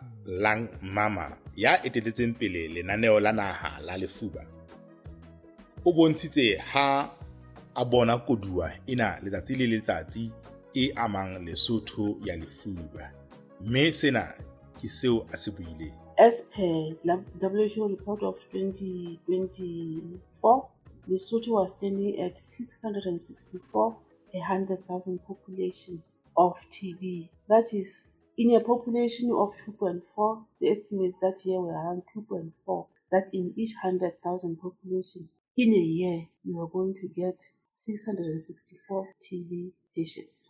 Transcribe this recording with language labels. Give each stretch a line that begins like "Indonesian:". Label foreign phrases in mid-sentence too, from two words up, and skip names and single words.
Southern Sotho: Lang Mama ya etelletseng pele lenaneo la naha la lefuba, o bontshitse ha a bona koduwa ena letsatsi le letsatsi e amang Lesotho ya lefuba, mme sena ke seo a se buileng.
English: As per WHO report of 2024, Lesotho was standing at 664 per 100,000 population of TB. That is, in a population of 2.4, the estimates that year were around 2.4, that in each 100,000 population, in a year, you are going to get 664 TB patients.